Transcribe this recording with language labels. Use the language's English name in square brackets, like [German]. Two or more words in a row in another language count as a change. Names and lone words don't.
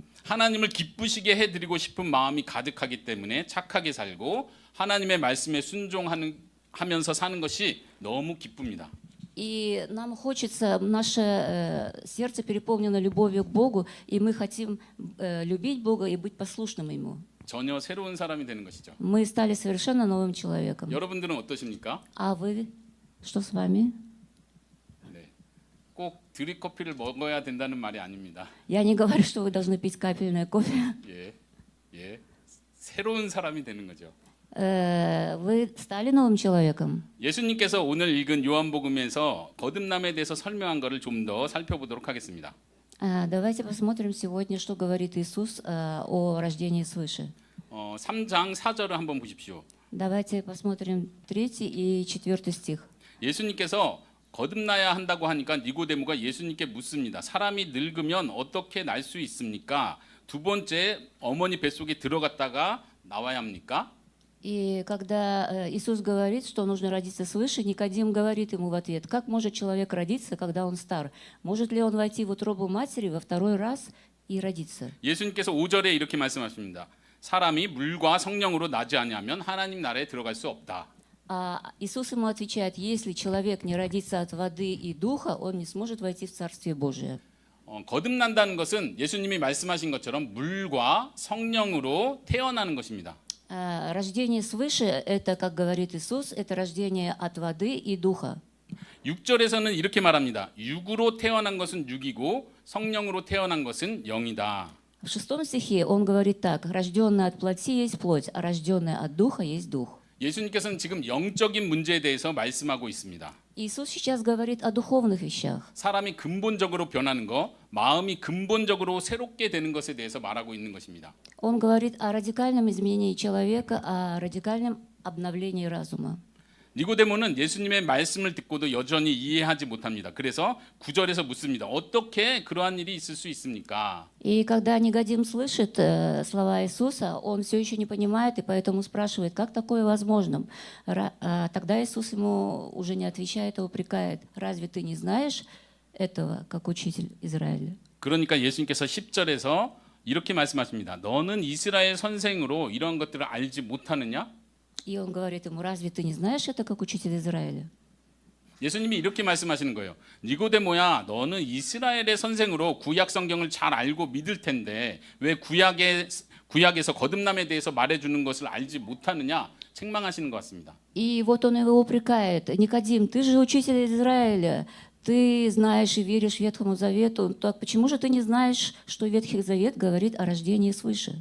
[Korean] 하나님을 기쁘시게 해드리고 싶은 마음이 가득하기 때문에 착하게 살고 하나님의 말씀에 순종하면서 사는 것이 너무 기쁩니다. [Russian] И нам хочется, наше сердце переполнено любовью к Богу, и мы хотим любить Бога и быть послушным Ему. [Korean] 전혀 새로운 사람이 되는 것이죠. [Russian] Мы стали совершенно новым человеком. [Korean] 여러분들은 어떠십니까? [Russian] А вы, что с вами? [Korean] 네. 꼭 드립커피를 먹어야 된다는 말이 아닙니다. [Russian] Я не говорю, что вы должны пить капельное кофе. [Korean] 예. 새로운 사람이 되는 거죠. [Russian] Вы стали новым человеком. [Korean] 예수님께서 오늘 읽은 요한복음에서 거듭남에 대해서 설명한 것을 좀 더 살펴보도록 하겠습니다. [Russian] Давайте посмотрим сегодня, что говорит Иисус о рождении свыше. [Korean] 3장 4절을 한번 보십시오. [Russian] Давайте посмотрим 3 и 4 стих. [Korean] 예수님께서 거듭나야 한다고 하니까 니고데모가 예수님께 묻습니다. 사람이 늙으면 어떻게 날 수 있습니까? 두 번째 어머니 뱃속에 들어갔다가 나와야 합니까? [Russian] И когда Иисус говорит, что нужно родиться свыше, Никодим говорит ему в ответ: как может человек родиться, когда он стар? Может ли он войти в утробу матери во второй раз и родиться? [Korean] 예수님께서 5절에 이렇게 말씀하십니다. 사람이 물과 성령으로 나지 아니하면 하나님 나라에 들어갈 수 없다. [Russian] Иисус ему отвечает: если человек не родится от воды и духа, он не сможет войти в Царствие Божие. [Korean] 거듭난다는 것은 예수님이 말씀하신 것처럼 물과 성령으로 태어나는 것입니다. [Russian] Рождение свыше – это, как говорит Иисус, это рождение от воды и духа. [Korean] 6절에서는 이렇게 말합니다. 육으로 태어난 것은 육이고 성령으로 태어난 것은 영이다. [Russian] В 6 стихе он говорит так: рожденное от плоти есть плоть, а рожденное от духа есть дух. [Korean] 예수님께서는 지금 영적인 문제에 대해서 말씀하고 있습니다. [Russian] Иисус сейчас говорит о духовных вещах. [Korean] 사람이 근본적으로 변하는 것, 마음이 근본적으로 새롭게 되는 것에 대해서 말하고 있는 것입니다. [Russian] Он говорит о радикальном изменении человека, о радикальном обновлении разума. [Korean] 니고데모는 예수님의 말씀을 듣고도 여전히 이해하지 못합니다. 그래서 9절에서 묻습니다. 어떻게 그러한 일이 있을 수 있습니까? [Russian] И когда Никодим слышит слова Иисуса, он все еще не понимает и поэтому спрашивает, как такое возможно. Тогда Иисус ему уже не отвечает, а упрекает: разве ты не знаешь этого, как учитель Израиля? [Korean] 그러니까 예수님께서 10절에서 이렇게 말씀하십니다. 너는 이스라엘 선생으로 이런 것들을 알지 못하느냐? [Russian] И он говорит ему: разве ты не знаешь это, как учитель Израиля? [Korean] 예수님이 이렇게 말씀하시는 거예요. 니고데모야, 너는 이스라엘의 선생으로 구약 성경을 잘 알고 믿을 텐데 왜 구약에서 거듭남에 대해서 말해주는 것을 알지 못하느냐? 책망하시는 것 같습니다. [Russian] И вот он его упрекает: Никодим, ты же учитель Израиля, ты знаешь и веришь Ветхому Завету, так почему же ты не знаешь, что Ветхий Завет говорит о рождении свыше?